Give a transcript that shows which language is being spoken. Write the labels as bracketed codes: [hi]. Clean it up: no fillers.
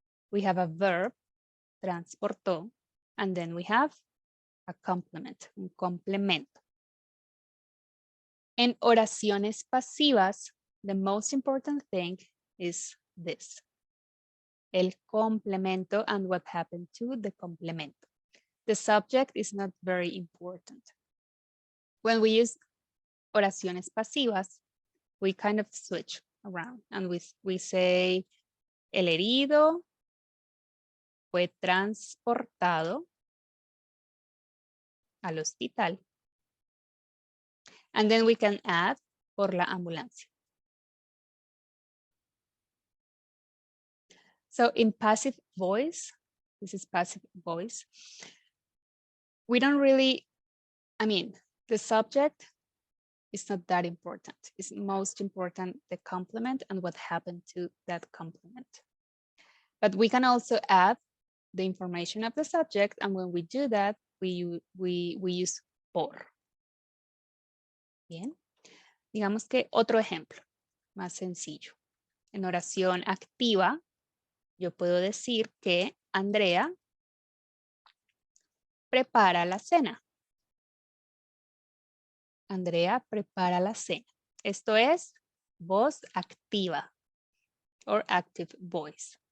[en] We have a verb, transportó, and then we have a complement, un complemento. En oraciones pasivas, the most important thing is this. El complemento and what happened to the complemento. The subject is not very important. When we use oraciones pasivas, we kind of switch around and we say [es] el herido fue transportado al hospital. [en] And then we can add [es] por la ambulancia. [en] So in passive voice, this is passive voice, we don't really, I mean, the subject is not that important. It's most important the complement and what happened to that complement. But we can also add the information of the subject, and when we do that, we use por. [es] Bien. Digamos que otro ejemplo, más sencillo. En oración activa, yo puedo decir que Andrea prepara la cena. Andrea prepara la cena. Esto es voz activa [en] or active voice.